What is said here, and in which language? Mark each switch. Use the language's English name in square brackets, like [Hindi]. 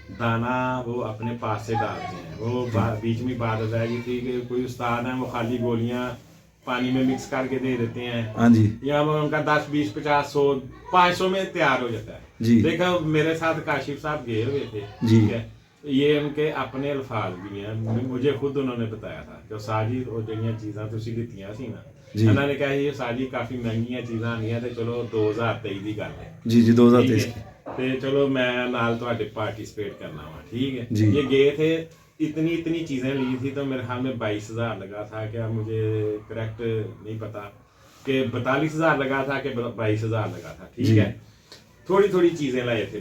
[Hindi] दाना वो अपने पास से डालते हैं। वो बीच में बात हो जाएगी थी कि कोई उस्ताद है वो खाली गोलियां पानी में मिक्स करके दे देते हैं, हाँ जी या वो उनका 10 20 50 100 500 में तैयार हो जाता है जी। देखो मेरे साथ काशिफ साहब गए हुए थे, जी। ठीक है, ये उनके अपने अल्फाज भी हैं, मुझे खुद उन्होंने बताया था कि साजी वो [Punjabi] ਜਿਹੜੀਆਂ ਚੀਜ਼ਾਂ ਤੁਸੀਂ ਦਿੱਤੀਆਂ ਸੀ ਨਾ, [Hindi] जी [Punjabi] ਉਹਨਾਂ ਨੇ ਕਿਹਾ ਇਹ ਸਾਜੀ ਕਾਫੀ ਮਹਿੰਗੀਆਂ ਚੀਜ਼ਾਂ ਆਣੀਆਂ ਤੇ ਚਲੋ 2023 ਦੀ ਗੱਲ ਹੈ [Hindi] जी जी 2023 ठीक की है। [Punjabi] ਤੇ ਚਲੋ ਮੈਂ ਨਾਲ ਤੁਹਾਡੇ [Hindi] पार्टिसिपेट करना हुआ, ठीक है जी। ये गए थे, इतनी चीजें ली थी तो मेरे ख्याल में 22,000 लगा था, क्या मुझे करेक्ट नहीं पता कि 42,000 लगा था कि 22,000 लगा था, जी। ठीक है। थोड़ी चीजें लाए थे,